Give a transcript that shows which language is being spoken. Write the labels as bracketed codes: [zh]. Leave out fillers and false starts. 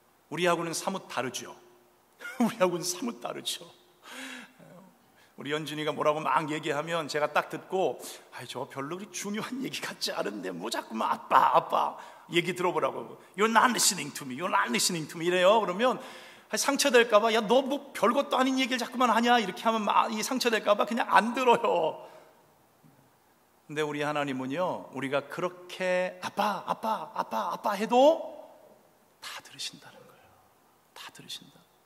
[ko] 우리하고는 사뭇 다르죠. 우리하고는 사뭇 다르죠. 우리 연준이가 뭐라고 막 얘기하면 제가 딱 듣고 저 별로 그리 중요한 얘기 같지 않은데 뭐 자꾸만 아빠 얘기 들어보라고. [en] You're not listening to me. You're not listening to me [ko] 이래요. 그러면 상처될까 봐, 야, 너 뭐 별것도 아닌 얘기를 자꾸만 하냐 이렇게 하면 이 상처될까 봐 그냥 안 들어요. 근데 우리 하나님은요, 우리가 그렇게 아빠 해도 다 들으신다는 거예요. 다 들으신다.